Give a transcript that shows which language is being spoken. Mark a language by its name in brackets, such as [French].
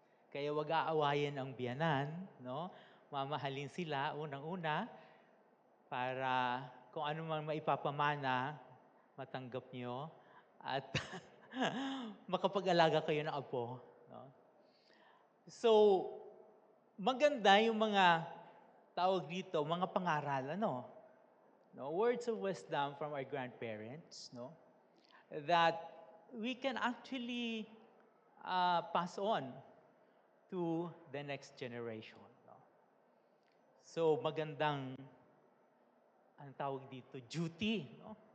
[Filipino] Kaya wag aawayin ang biyanan, no? Mamahalin sila unang-una para kung ano man maipapamana, matanggap nyo at makapag-alaga kayo ng apo, no? So, maganda yung mga tawag dito, mga pangaral, no? [English] Words of wisdom from our grandparents, no? That we can actually pass on to the next generation, no? [Filipino] So, magandang, ang tawag dito, duty, no?